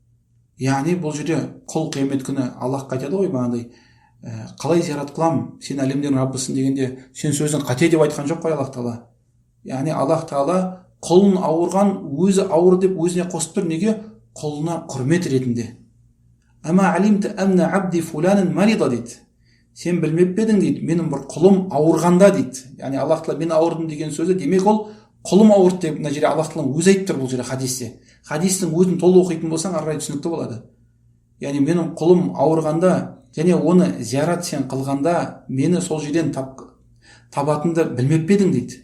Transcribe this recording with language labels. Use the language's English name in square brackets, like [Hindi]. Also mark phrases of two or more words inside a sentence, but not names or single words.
[Kazakh] Яғни бұл жерде құл қиямет күні Аллахқа айтады ғой, бағандай, қалай зиярат қылам, сен әлемдердің раббысың дегенде, сен сөзін қате деп айтқан жоқ қой Аллах Тағала. Яғни Аллах Тағала құлын ауырған, өзі ауыр деп өзіне қосып тұр, неге? Құлына құрмет ретінде. [Arabic] أما علمت أن عبدي فلانا مرض [Kazakh] дейді. Сен білмеп пе едің дейді, менің бір құлым ауырғанда дейді. Яғни Аллах Тағала мен ауырдым деген сөзі, демек ол құлым ауырды деп мына жерде Аллах Тағала өзі айтып тұр бұл жерде хадисте. Хадистің өзін толық оқитын болсаң, ары қарай түсінікті болады. Яғни менің құлым ауырғанда, және оны зиярат сен қылғанда, мені сол жерден табатынды білмеп пе едің дейді.